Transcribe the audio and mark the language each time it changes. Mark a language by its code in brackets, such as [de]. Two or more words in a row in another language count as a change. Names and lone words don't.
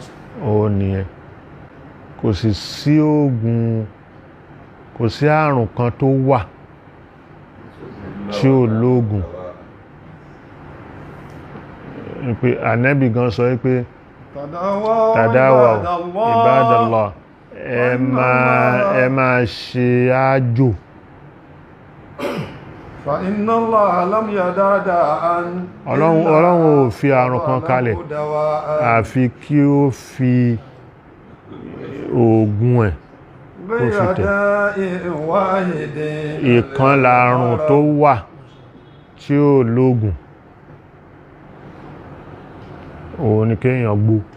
[yo] ó nìyẹn kò sì sí oògùn kò sí àrùn kan tó wà tí ó lóògùn pé Ànábì gan sọ pé [ar] تداووا عباد الله [yo] ẹ máa ṣe àjò [ar] فإن الله لم يضع داء [yo] Ọlọ́run ò fi àrùn kan kalẹ̀ àfi kí ó fi oògùn ẹ̀ kó fi tẹ̀. Ìkan làrùn tó wà tí ó lóògùn òun ni kéèyàn gbó.